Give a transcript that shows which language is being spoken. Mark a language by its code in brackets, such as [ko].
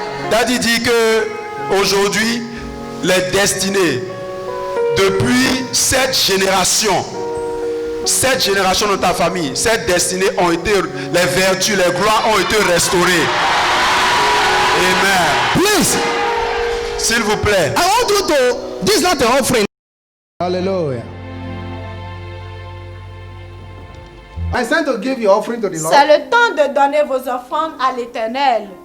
[fr] Daddy dit que aujourd'hui, les destinées depuis 7 générations de ta famille, cette destinée ont été, les vertus, les gloires ont été restaurées. Amen. [en] Please, [fr] S'il vous plaît. [en] I want you to, this is not an offering. Hallelujah. It's time to give your offering to the Lord. [fr] C'est le temps de donner vos offrandes à l'Éternel.